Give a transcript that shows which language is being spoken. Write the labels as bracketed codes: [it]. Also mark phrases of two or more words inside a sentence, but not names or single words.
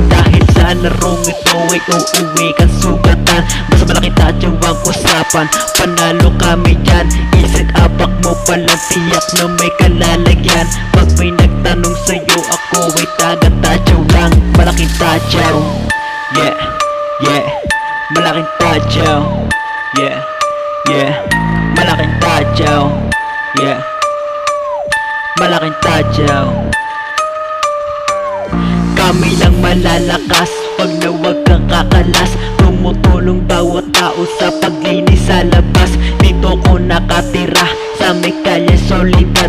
[tl] Dahil sa larong ito ay uuwi kang sugatan. Mas malaki tatyaw ang usapan, panalo kami dyan. Isang apak mo palang tiyak na may kalalagyan. Pag may nagtanong sa'yo ako ay taga-tatyaw lang. Malaking tatyaw, [en] yeah, yeah. [tl] Malaking tatyaw, [en] yeah, yeah. [tl] Malaking tatyaw, yeah. Malaking tatyaw. Kami lang malalakas pag na wag kang kakalas. Tumutulong bawat tao sa paglinis sa labas. Dito ko nakatira sa may kalye Solidad.